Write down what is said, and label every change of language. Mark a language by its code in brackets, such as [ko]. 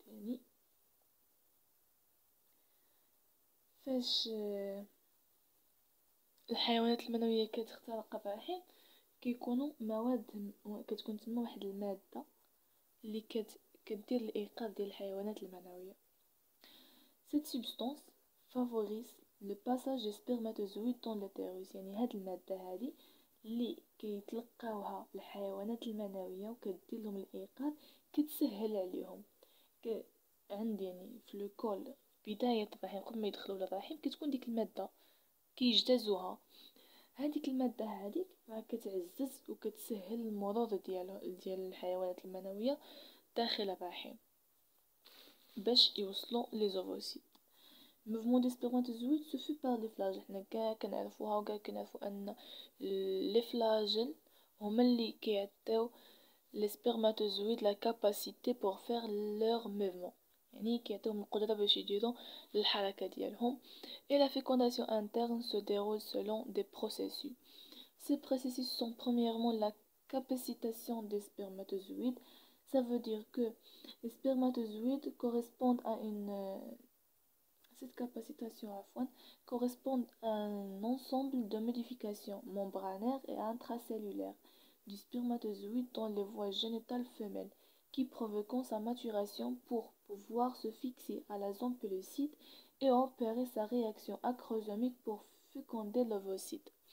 [ar] يعني فاش الحيوانات المنويه كتخترق الرحم كيكونوا مواد، كتكون تما واحد الماده اللي كدير الايقاظ ديال الحيوانات المنويه. [fr] Cette substance favorise le passage des spermatozoïdes dans l'utérus. [ar] يعني هاد المادة هادي اللي كيتلقاوها الحيوانات المنوية وكدير لهم الإيقاظ كتسهل عليهم. عند يعني في الكول بداية الرحم قبل ما يدخلوا للرحم كتكون ديك المادة كيجتازوها. هذيك المادة هذيك راه كتعزز وكتسهل المرور ديال الحيوانات المنوية داخل الرحم باش يوصلوا لي زوفوسيت. [fr] موفمون دي سبرماتوزويد سو في بار لي فلاجل. [ar] حنا كاع كنعرفوها وكاع كنعرفوا ان لي فلاجل هما اللي كيعطيو لي سبرماتوزويد [fr] لا كاباسيتي بور فير لور موفمون، [ar] يعني كيعطيوهم القدره باش يديروا الحركه ديالهم. [fr] et la fécondation interne se déroule selon des processus. Ces processus sont premièrement la capacitation des spermatozoïdes. Ça veut dire que les spermatozoïdes correspondent à une cette capacitation correspond à un ensemble de modifications membranaires et intracellulaires du spermatozoïde dans les voies génitales femelles qui provoquent sa maturation pour pouvoir se fixer à la zone pellucide et opérer sa réaction acrosomique pour féconder l'ovocyte.